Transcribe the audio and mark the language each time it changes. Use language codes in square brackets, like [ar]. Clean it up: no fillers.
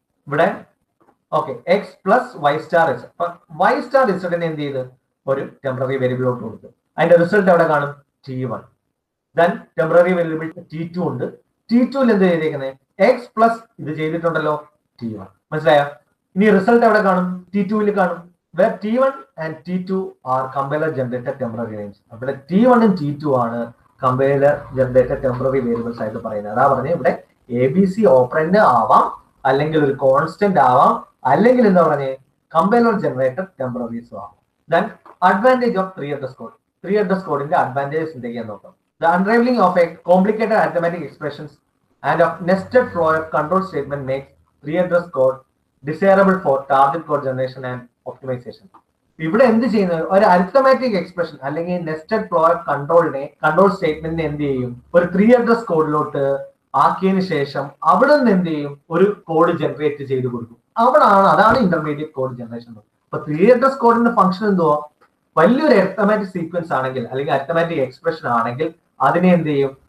[ml] ഇവിടെ okay x plus y star z. y star z നെ എന്ത് ചെയ്ത് ഒരു ടെമ്പററി വേരിയബിളിലോട്ട് കൊടുത്തു. അതിന്റെ റിസൾട്ട് എവിടെ കാണും? T1. Then temporary variable T2 ഉണ്ട്. T2ൽ എന്ത് ചെയ്തേക്കുന്നത്? x പ്ലസ് ഇത് ചെയ്തിട്ടുണ്ടല്ലോ, T1. മനസ്സിലായോ? ഇനി റിസൾട്ട് എവിടെ കാണും? T2ൽ കാണും. [en] Where T1 and T2 are compiler generated temporary names. [ml] അവിടെ T1 ഉം T2 ആണ് കമ്പൈലർ ജനറേറ്റഡ് ടെമ്പററി വേരിയബിൾസ് ആയിട്ട് പറയുന്നത്. അതാ പറഞ്ഞത് ഇവിടെ ABC ഓപ്പറൻഡ് ആവാം, അല്ലെങ്കിൽ ഒരു കോൺസ്റ്റന്റ് ആവാം, അല്ലെങ്കിൽ എന്താ പറഞ്ഞേ കമ്പൈലർ ജനറേറ്റഡ് ടെമ്പററീസും ആവാം. [en] Then advantage of 3 address code. [ml] 3 address കോഡിന്റെ അഡ്വാൻറ്റേജസ് എന്തൊക്കെയാന്ന് നോക്കാം. [en] The unraveling of a complicated arithmetic expressions and of nested flow of control statement makes 3 address code desirable for target code generation and optimization. [ml] ഇവിടെ എന്ത് ചെയ്യുന്നത്? ഒരു arithmetic expression അല്ലെങ്കിൽ nested flow of control സ്റ്റേറ്റ്മെന്റിനെ എന്ത് ചെയ്യും? ഒരു 3 അഡ്രസ് കോഡിലോട്ട് ആക്കിയതിനു ശേഷം അവിടെ നിന്ന് എന്ത് ചെയ്യും? ഒരു കോഡ് ജനറേറ്റ് ചെയ്ത് കൊടുക്കും. അതാണ് ഇന്റർമീഡിയറ്റ് കോഡ് ജനറേഷൻ. അപ്പൊ 3 അഡ്രസ് കോഡിന്റെ ഫംഗ്ഷൻ എന്തുവാ? വലിയൊരു അരിത്തമാറ്റിക് സീക്വൻസ് ആണെങ്കിൽ, അല്ലെങ്കിൽ അരിത്തമാറ്റിക് എക്സ്പ്രഷൻ ആണെങ്കിൽ അതിനെ എന്ത് ചെയ്യും?